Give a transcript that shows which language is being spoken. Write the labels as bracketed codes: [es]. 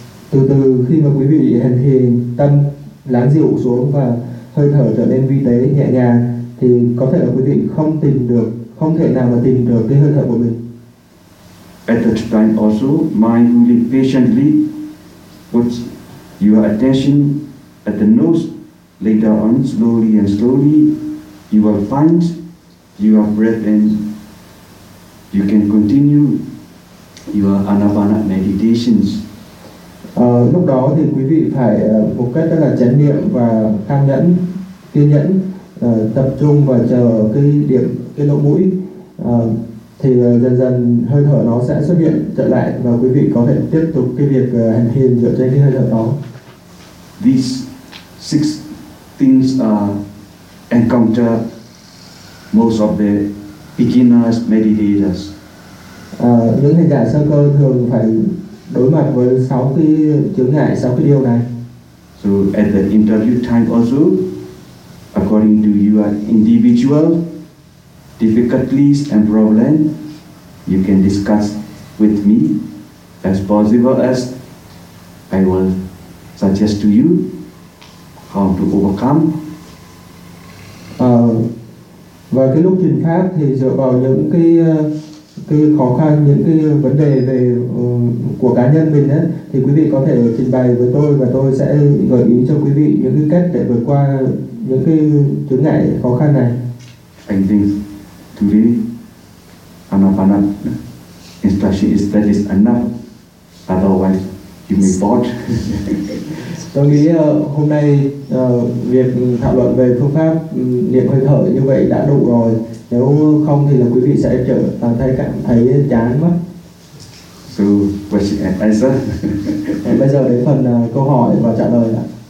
[vi] Từ từ khi mà quý vị hành thiền, tâm lắng dịu xuống và hơi thở trở nên vi tế nhẹ nhàng, thì có thể là quý vị không tìm được, không thể nào mà tìm được cái hơi thở của mình. [en] At that time also, mindfully, patiently, put your attention at the nose. Later on, slowly and slowly, you will find your breath and you can continue your anapana meditations. [vi] Lúc đó thì quý vị phải một cách rất là chánh niệm và tham nhẫn, kiên nhẫn, tập trung và chờ cái điểm, cái lỗ mũi, thì dần dần hơi thở nó sẽ xuất hiện trở lại và quý vị có thể tiếp tục cái việc hành thiền dựa trên cái hơi thở đó. [en] These six things are encountered most of the beginners meditators. [vi] Những hành giả sơ cơ thường phải đối mặt với sáu cái chướng ngại, sáu cái điều này. [en] So at the interview time also, according to your individual difficulties and problems, you can discuss with me as possible as I will suggest to you how to overcome. [vi] Và cái lúc trình pháp thì dựa vào những cái khó khăn, những cái vấn đề về của cá nhân mình ấy, thì quý vị có thể trình bày với tôi và tôi sẽ gợi ý cho quý vị những cái cách để vượt qua những cái chướng ngại khó khăn này. [en] I think today anapana instruction is that is enough, otherwise you may bored. [vi] Tôi nghĩ hôm nay việc thảo luận về phương pháp niệm hơi thở như vậy đã đủ rồi. Nếu không thì là quý vị sẽ trở thấy cảm thấy chán mất. [en] So, question and answer. [vi] Bây giờ đến phần câu hỏi và trả lời ạ.